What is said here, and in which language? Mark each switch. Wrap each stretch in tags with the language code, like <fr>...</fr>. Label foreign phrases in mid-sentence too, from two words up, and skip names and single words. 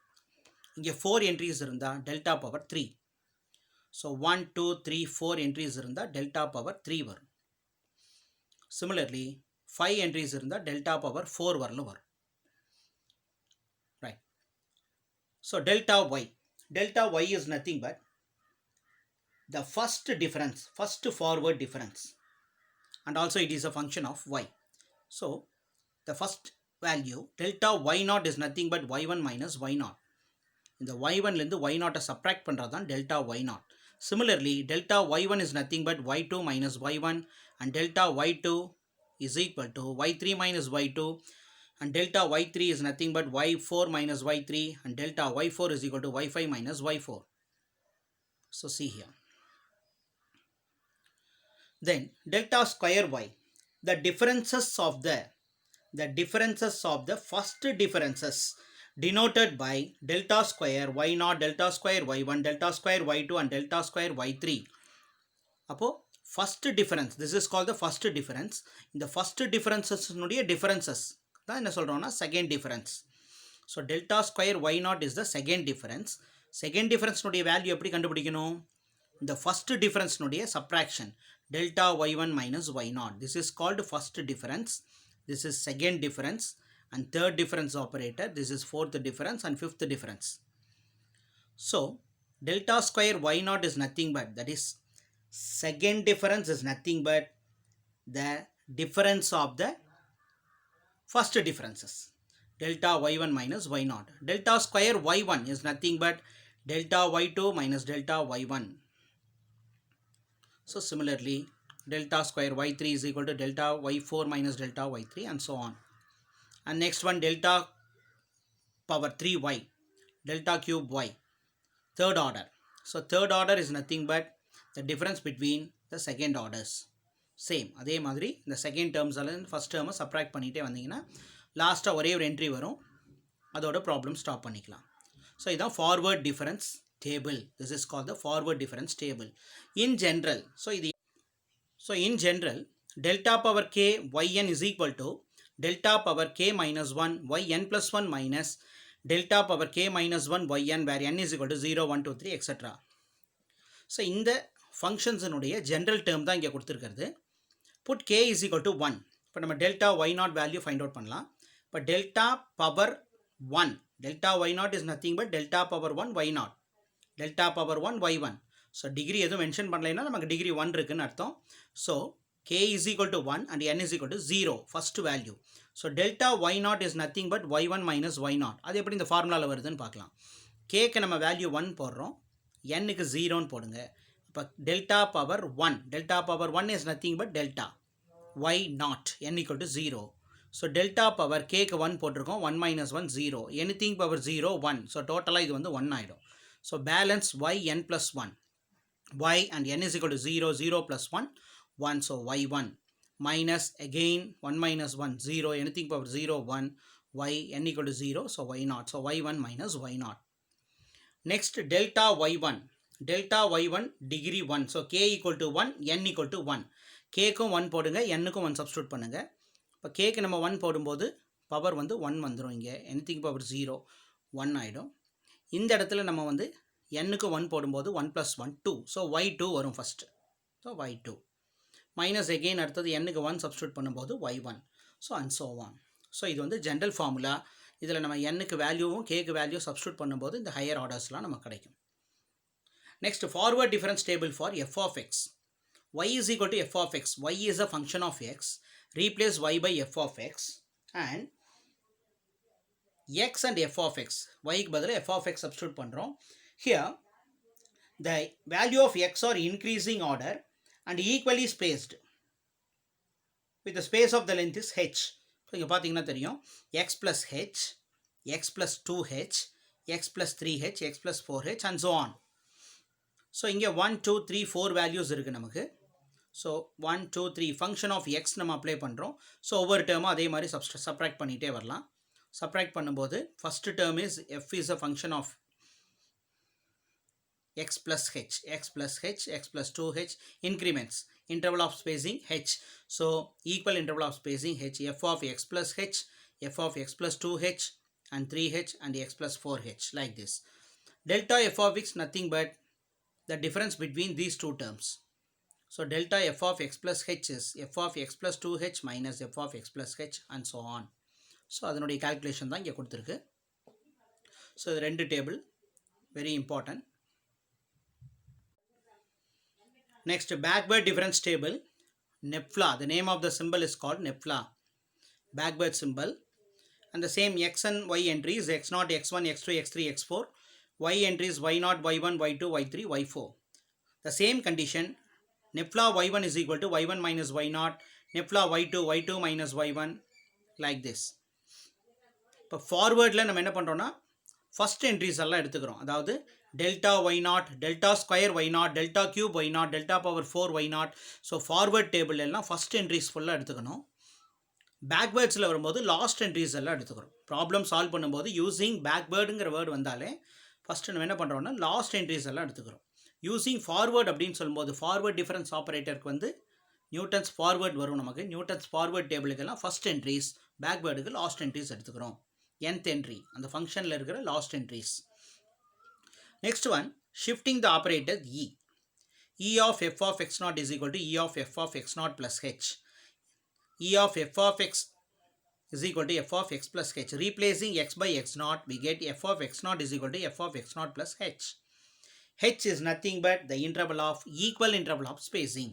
<ta>இங்கே 4 entries இருந்தால்</ta> <en>delta power 3.</en> <ta>ஸோ 1, 2, 3, 4 entries இருந்தால்</ta> <en>delta power 3</en> <ta>வரும். சிமிலர்லி 5 entries இருந்தால்</ta> <en>delta power 4</en> <ta>வரலும் வரும். ரைட்.</ta> <en>so delta y is nothing but the first difference, first forward difference, and also it is a function of y. So the first value delta y0 is nothing but y1 minus y0.</en> <ta>இந்த y1 லேருந்து y0 subtract பண்ணுறது தான்</ta> <en>delta y0. Similarly delta y1 is nothing but y2 minus y1 and delta y2 is equal to y3 minus y2 and delta y3 is nothing but y4 minus y3 and delta y4 is equal to y5 minus y4. So see here. Then delta square y, the differences of the first differences denoted by delta square y0, delta square y1, delta square y2 and delta square y3. அப்போ first difference, this is called the first difference.</en> <ta>இந்த</ta> <en>first differences</en> <ta>நுடைய differences தான் என்ன சொல்கிறோம்னா</ta> <en>second difference. So delta square y0 is the second difference. Second difference</en> <ta>நுடைய value எப்படி கண்டுபிடிக்கணும்? இந்த</ta> <en>first difference</en> <ta>நுடைய subtraction,</ta> <en>delta y1 minus y0. This is called first difference. This is second difference and third difference operator. This is fourth difference and fifth difference. So delta square y0 is nothing but, that is second difference is nothing but the difference of the first differences, delta y1 minus y0. Delta square y1 is nothing but delta y2 minus delta y1. So similarly delta square y3 is equal to delta y4 minus delta y3 and so on. And next one delta power 3y, delta cube y, third order. So third order is nothing but the difference between the second orders.</en> <ta>Same அதே மாதிரி இந்த</ta> <en>second terms first term subtract</en> <ta>பண்ணிகிட்டே வந்தீங்கன்னா லாஸ்ட்டாக ஒரே ஒரு என்ட்ரி வரும், அதோட</ta> <en>problem stop</en> <ta>பண்ணிக்கலாம். ஸோ இதுதான்</ta> <en>forward difference table. this is called the forward difference table. in general in general delta power k yn is equal to delta power k minus 1 yn plus 1 minus delta power k minus 1 yn where n is equal to 0, 1, 2, 3 etc.</en> <ta>ஸோ இந்த ஃபங்க்ஷன்ஸினுடைய</ta> <en>general term</en> <ta>தான் இங்கே கொடுத்துருக்கிறது.</ta> <en>புட் k is equal to 1.</en> <ta>இப்போ நம்ம</ta> <en>delta y0 value find out</en> <ta>பண்ணலாம்.</ta> <en>இப்போ delta power 1, delta y0 is nothing but delta power 1 y0, delta power 1 y1. so degree</en> <ta>எதுவும் மென்ஷன் பண்ணலைன்னா நமக்கு டிகிரி 1 இருக்குன்னு அர்த்தம்.</ta> <en>ஸோ k is equal to 1 and n is equal to 0, first value. so delta y0 is nothing but y1 minus y0.</en> <ta>அது எப்படி இந்த ஃபார்முலாவில் வருதுன்னு பார்க்கலாம். கேக்கு நம்ம வேல்யூ 1 போடுறோம், n-க்கு 0ன்னு போடுங்க.</ta> <en>இப்போ delta power 1, delta power 1 is nothing but delta y0, n equal to 0. so delta power</en> <ta>கேக்கு 1 போட்டிருக்கோம்,</ta> <en>1 minus 1 0, anything பவர் 0 1.</en> <ta>ஸோ டோட்டலாக இது வந்து 1 ஆகிடும்.</ta> <en>so balance yn plus 1, y and n is equal to 0, 0 plus 1, 1. So y1 minus again 1 minus 1 0, anything power 0 1, y n equal to 0. So y0. So y1 minus y0. Next delta y1, delta y1 degree 1. So k equal to 1, n equal to 1.</en> <ta>k க்கும் 1 போடுங்க, n க்கும் 1 சப்ஸ்டியூட் பண்ணுங்க. இப்போ k க்கு நம்ம 1 போடும்போது பவர் வந்து 1 வந்துடும். இங்கே</ta> <en>anything power</en> <ta>0 1 ஆகிடும். இந்த இடத்துல நம்ம வந்து nக்கு 1 போடும்போது 1 + 1 2. ஸோ y2 வரும் ஃபஸ்ட்டு.</ta> <en>so y2 minus again</en> <ta>அடுத்தது nக்கு 1 சப்ஸ்டியூட் பண்ணும்போது y1.</ta> <en>so and so on. so</en> <ta>இது வந்து</ta> <en>general formula.</en> <ta>இதில் நம்ம nக்கு வேல்யூவும் கேக்கு வேல்யூ சப்ஸ்டியூட் பண்ணும்போது இந்த ஹையர் ஆர்டர்ஸ்லாம் நமக்கு கிடைக்கும்.</ta> <en>next forward difference table for f of x. y is equal to f of x. y is a function of x. Replace y by f of x and x and f of x.</en> <ta>y க்கு பதிலா</ta> <en>f of x substitute</en> <ta>பண்ணுறோம்.</ta> <en>Here the value of x are increasing order and equally spaced with the space of the length is h. ஸோ</en> <ta>இங்கே பார்த்தீங்கன்னா தெரியும்</ta> <en>x plus h, x plus 2h, x plus 3h, x plus 4h and so on.</en> <ta>ஸோ இங்கே 1 2 3 4 வேல்யூஸ் இருக்குது நமக்கு. ஸோ 1 2 3</ta> <en>function of x</en> <ta>நம்ம அப்ளை பண்ணுறோம். ஸோ ஒவ்வொரு டேர்மும் அதே மாதிரி சப்ராக்ட் பண்ணிகிட்டே வரலாம்.</ta> <en>சப்ராக்ட் பண்ணும்போது first term is f is a function of x plus h, x plus h, x plus 2h, increments, interval of spacing h. So equal interval of spacing h, f of x plus h, f of x plus 2h and 3h and x plus 4h like this. Delta f of x nothing but the difference between these two terms. So delta f of x plus h is f of x plus 2h minus f of x plus h and so on.</en> <ta>So அதனுடைய calculation தான் இங்கே கொடுத்துருக்கு. So இது ரெண்டு டேபிள்</ta> <en>very important. Next, backward difference table, NEPFLA. The name of the symbol is called NEPFLA, backward symbol. And the same x and y entries, x0, x1, x2, x3, x4. Y entries y0, y1, y2, y3, y4. The same condition, NEPFLA y1 is equal to y1 minus y0, NEPFLA y2, y2 minus y1, like this.</en> <ta>இப்போ ஃபார்வேர்டில் நம்ம என்ன பண்ணுறோன்னா</ta> <en>first entries</en> <ta>எல்லாம் எடுத்துக்கிறோம்.</ta> <en>அதாவது delta y naught, delta square y naught, delta cube y naught, delta power 4 y naught. so forward table</en> <ta>எல்லாம்</ta> <en>first entries</en> <ta>ஃபுல்லாக எடுத்துக்கணும். பேக்வேர்ட்ஸில் வரும்போது</ta> <en>last entries</en> <ta>எல்லாம் எடுத்துக்கிறோம்.</ta> <en>problem solve</en> <ta>பண்ணும்போது யூஸிங் பேக்வேர்டுங்கிற வேர்டு வந்தாலே ஃபஸ்ட்டு நம்ம என்ன பண்ணுறோன்னா</ta> <en>last entries</en> <ta>எல்லாம் எடுத்துக்கிறோம்.</ta> <en>using forward</en> <ta>அப்படின்னு சொல்லும்போது</ta> <en>forward difference</en> <ta>ஆப்ரேட்டருக்கு வந்து</ta> <en>Newton's forward</en> <ta>வரும். நமக்கு</ta> <en>Newton's forward</en> <ta>டேபிளுக்கெல்லாம்</ta> <en>first entries,</en> <ta>பேக்வேர்டுக்கு</ta> <en>last entries</en> <ta>எடுத்துக்கிறோம்.</ta> <en>nth entry</en> <ta>அந்த ஃபங்க்ஷனில் இருக்கிற</ta> <en>last entries. next one, shifting the operator e. e of f of x naught is equal to e of f of x naught plus h. e of f of x is equal to f of x plus h. Replacing x by x naught, we get f of x naught is equal to f of x naught plus h. h is nothing but the interval of equal interval of spacing.</en>